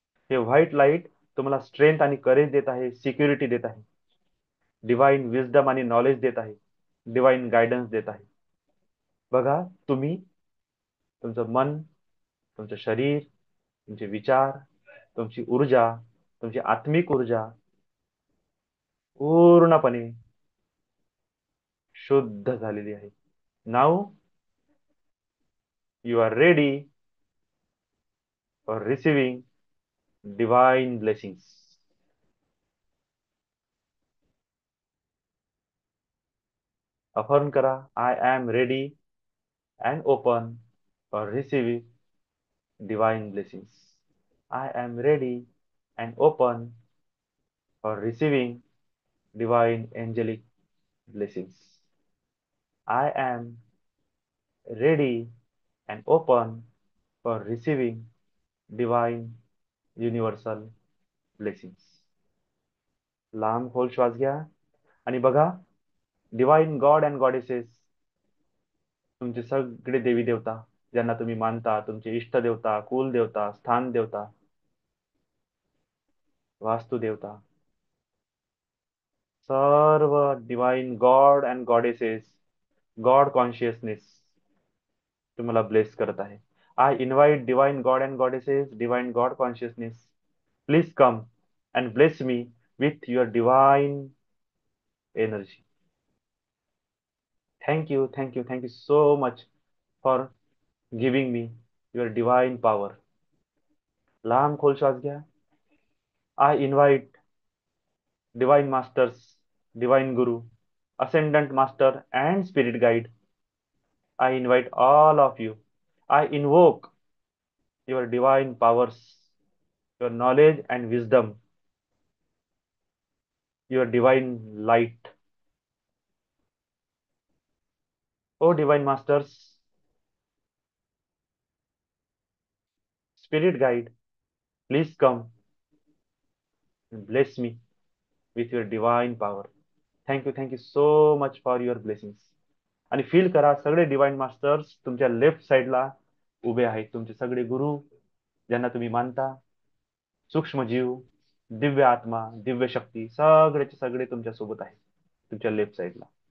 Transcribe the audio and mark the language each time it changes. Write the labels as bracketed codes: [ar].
[mr] हे white light तुम्हाला strength आणि करेज देत आहे, सिक्युरिटी देत आहे, डिवाइन विजडम आणि नॉलेज देत आहे, डिवाइन गायडन्स देत आहे. बघा, तुम्ही तुमचं मन, तुमचं शरीर, तुमचे विचार, तुमची ऊर्जा, तुमची आत्मिक ऊर्जा पूर्णपणे शुद्ध झालेली आहे. [en] Now you are ready for receiving divine blessings. [mr] Affirm करा, [en] I am ready and open for receiving divine blessings. I am ready and open for receiving divine angelic blessings. I am ready and open for receiving divine universal blessings. [mr] लांब खोल श्वास घ्या आणि बघा, divine God and goddesses, तुमचे सगळे देवी देवता ज्यांना तुम्ही मानता, तुमचे इष्ट देवता, कुल देवता, स्थान देवता, वास्तु देवता, सर्व divine God and goddesses, God consciousness तुम्हाला ब्लेस करत आहे. [en] I invite divine god and goddesses, divine god consciousness, please come and bless me with your divine energy. Thank you, thank you, thank you so much for giving me your divine power. [mr] लांब खोल श्वास घ्या. [en] I invite divine masters, divine guru, ascendant master and spirit guide. I invite all of you. I invoke your divine powers, your knowledge and wisdom, your divine light. O divine masters, spirit guide, please come and bless me with your divine power. Thank you so much for your blessings. [mr] आणि feel करा, सगळे divine masters तुमच्या left साइडला उभे आहेत. तुमचे सगळे गुरु ज्यांना तुम्ही मानता, सूक्ष्म जीव, दिव्य आत्मा, दिव्य शक्ती, सगळेचे सगळे तुमच्या सोबत आहेत तुमच्या लेफ्ट साइडला.